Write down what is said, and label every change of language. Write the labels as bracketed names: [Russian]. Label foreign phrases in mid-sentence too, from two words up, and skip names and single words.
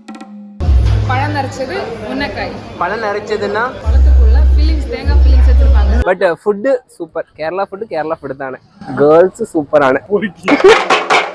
[Tamil] பழம் நரைச்சது உன்னக்காய். பழம் நரைச்சதுன்னா பழத்துக்குள்ள ஃபில்லிங்ஸ், தேங்காய் ஃபில்லிங்ஸ் வச்சிருப்பாங்க. [English] But food super. [Malayalam] കേരള ഫുഡ് കേരള ഫുഡ് ആണ്. ഗേൾസ് സൂപ്പറാണ്.